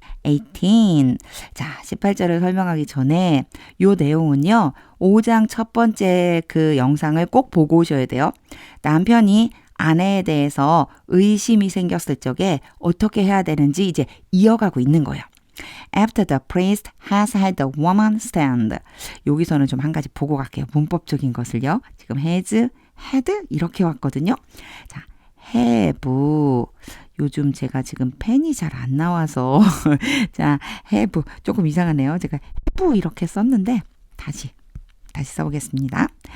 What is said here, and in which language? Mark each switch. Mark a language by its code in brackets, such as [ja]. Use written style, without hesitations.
[en] 18. [ko] 자, 18절을 설명하기 전에 요 내용은요. 5장 첫 번째 그 영상을 꼭 보고 오셔야 돼요. 남편이 아내에 대해서 의심이 생겼을 적에 어떻게 해야 되는지 이제 이어가고 있는 거예요. [en] After the priest has had the woman stand. [ko] 여기서는 좀 한 가지 보고 갈게요. 문법적인 것을요. 지금 has, had 이렇게 왔거든요. 자, have. 요즘 제가 지금 펜이 잘 안 나와서 자, have 조금 이상하네요. 제가 have 이렇게 썼는데 다시 써보겠습니다.